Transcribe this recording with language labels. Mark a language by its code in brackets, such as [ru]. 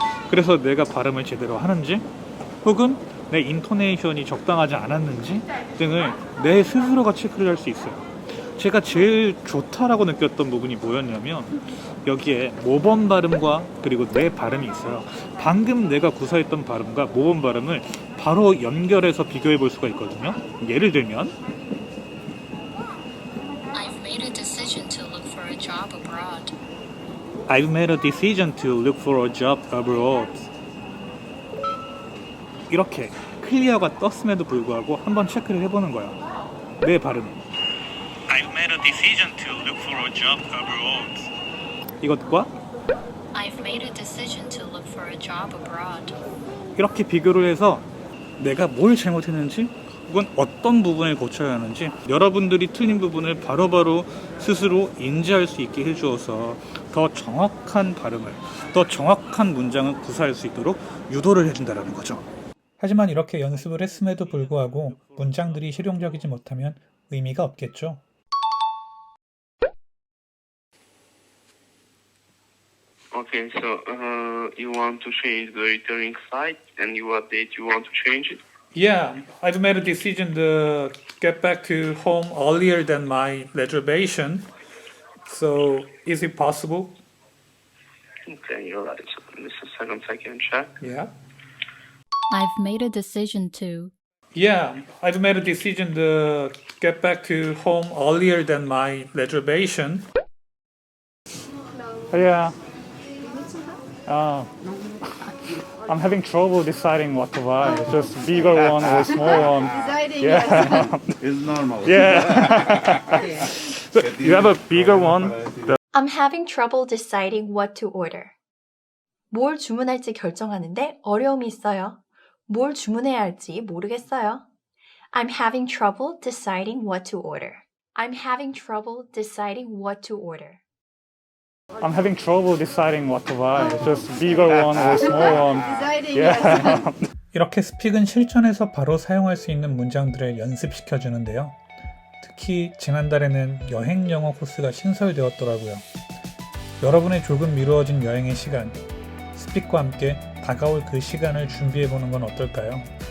[ko] 그래서 내가 발음을 제대로 하는지 혹은 내 인토네이션이 적당하지 않았는지 등을 내 스스로가 체크를 할 수 있어요. 제가 제일 좋다라고 느꼈던 부분이 뭐였냐면 여기에 모범 발음과 그리고 내 발음이 있어요. 방금 내가 구사했던 발음과 모범 발음을 바로 연결해서 비교해 볼 수가 있거든요. 예를 들면 [en] I've made a decision to look for a job I've made a decision to look for a job abroad. [ko] 이렇게 클리어가 떴음에도 불구하고 한번 체크를 해보는 거야. 내 발음. [en] I've made a decision to look for a job abroad. [ko] 이것과 [en] I've made a decision to look for a job abroad. [ko] 이렇게 비교를 해서 내가 뭘 잘못했는지 혹은 어떤 부분을 고쳐야 하는지 여러분들이 틀린 부분을 바로바로 스스로 인지할 수 있게 해주어서 더 정확한 발음을, 더 정확한 문장을 구사할 수 있도록 유도를 해준다는 거죠. 하지만 이렇게 연습을 했음에도 불구하고 문장들이 실용적이지 못하면 의미가 없겠죠. [en] Okay, so you want to change the returning site, and what date you want to change it? Yeah, I've made a decision to get back to home earlier than my reservation. So, is it possible? Okay, you're right. So just a second, I can check. Yeah. I've made a decision to. Yeah, I've made a decision to get back to home earlier than my reservation. Yeah. I'm having trouble deciding what to buy. Just bigger one or small one. Yeah. It's normal. Yeah. So you have a bigger one? I'm having trouble deciding what to order. [ko] 뭘 주문할지 결정하는데 어려움이 있어요. 뭘 주문해야 할지 모르겠어요. [en] I'm having trouble deciding what to order. I'm having trouble deciding what to order. I'm having trouble deciding what to buy. Just bigger one or small one. Yeah. [ko] 이렇게 스픽은 실전에서 바로 사용할 수 있는 문장들을 연습시켜 주는데요. 특히 지난달에는 여행 영어 코스가 신설되었더라고요. 여러분의 조금 미루어진 여행의 시간, 스픽과 함께 다가올 그 시간을 준비해 보는 건 어떨까요?